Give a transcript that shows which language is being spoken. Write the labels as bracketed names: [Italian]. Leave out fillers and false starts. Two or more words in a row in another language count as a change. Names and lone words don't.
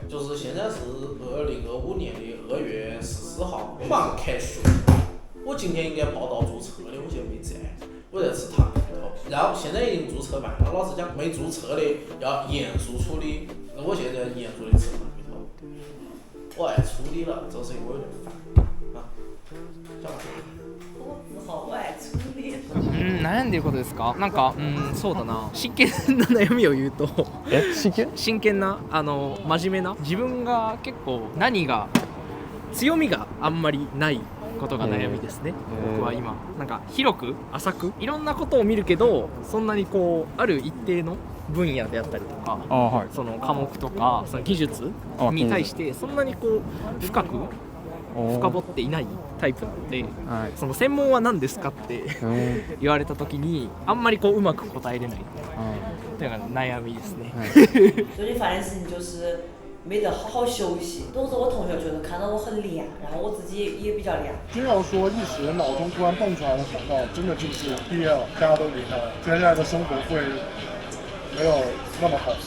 [Chinese] 就是现在是2025年的2月14号，刚开学。我今天应该报到注册的，我现在没在，我在吃糖芋头。然后现在已经注册完了，老师讲没注册的要严肃处理。那我现在严肃的吃糖芋头。我爱处理了，这是因为我有点烦。 [Japanese] 悩んでることですか？なんか、そうだな。真剣な悩みを言うと真剣な真面目な自分が結構何が強みがあんまりないことが悩みですね。僕は今なんか広く浅くいろんなことを見るけど、そんなにこうある一定の分野であったりとか、その科目とかその技術に対してそんなにこう深掘っていないタイプなので、その専門は何ですかって言われた時にあんまりこううまく答えれないというのが悩みですね。 [Chinese] 最近烦的事情就是没得好好休息，都是我同学觉得看到我很凉，然后我自己也比较凉。真要说一时脑中突然蹦出来的想到，真的就是毕业了，大家都离开了，接下来的生活会没有那么好过。